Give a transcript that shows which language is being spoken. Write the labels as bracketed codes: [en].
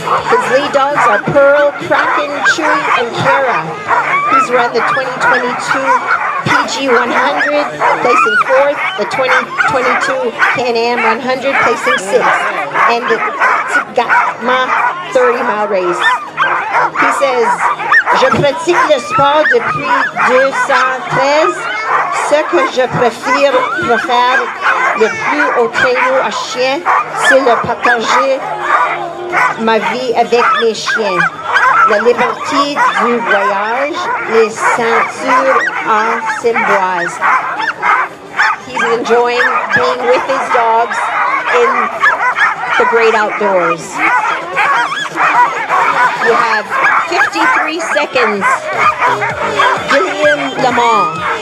[en] His lead dogs are Pearl, Kraken, Chewy, and Kara. He's run the 2022 PG 100, placing 4th, the 2022 CanAm 100, placing 6th, and the Gatma 30-mile race. He says, [fr] je pratique le sport depuis 2013. Ce que je préfère le plus au traîneau à chien, c'est de partager ma vie avec mes chiens. La liberté du voyage, les ceintures en cymbroise. [en] He's enjoying being with his dogs in the great outdoors. You have 53 seconds. Gilliam Lamar.